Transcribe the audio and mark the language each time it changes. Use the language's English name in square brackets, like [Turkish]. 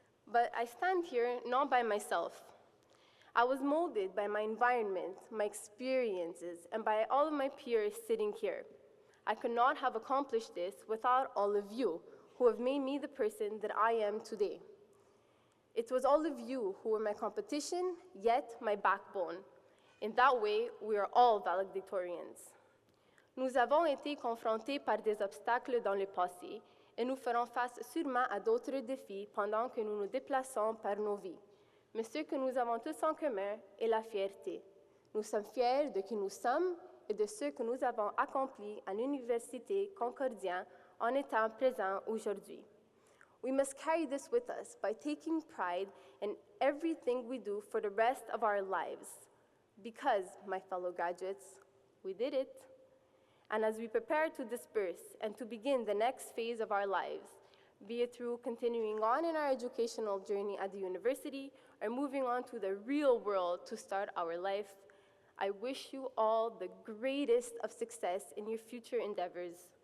[English] But I stand here not by myself. I was molded by my environment, my experiences, and by all of my peers sitting here. I could not have accomplished this without all of you, who have made me the person that I am today. It was all of you who were my competition, yet my backbone. In that way, we are all valedictorians. [French] Nous avons été confrontés par des obstacles dans le passé, et nous ferons face sûrement à d'autres défis pendant que nous nous déplaçons par nos vies. Mais ce que nous avons tous en commun est la fierté. Nous sommes fiers de qui nous sommes et de ce que nous avons accompli à l'Université Concordia en étant présents aujourd'hui. [English] We must carry this with us by taking pride in everything we do for the rest of our lives. Because, my fellow graduates, we did it. And as we prepare to disperse and to begin the next phase of our lives, be it through continuing on in our educational journey at the university or moving on to the real world to start our life, I wish you all the greatest of success in your future endeavors.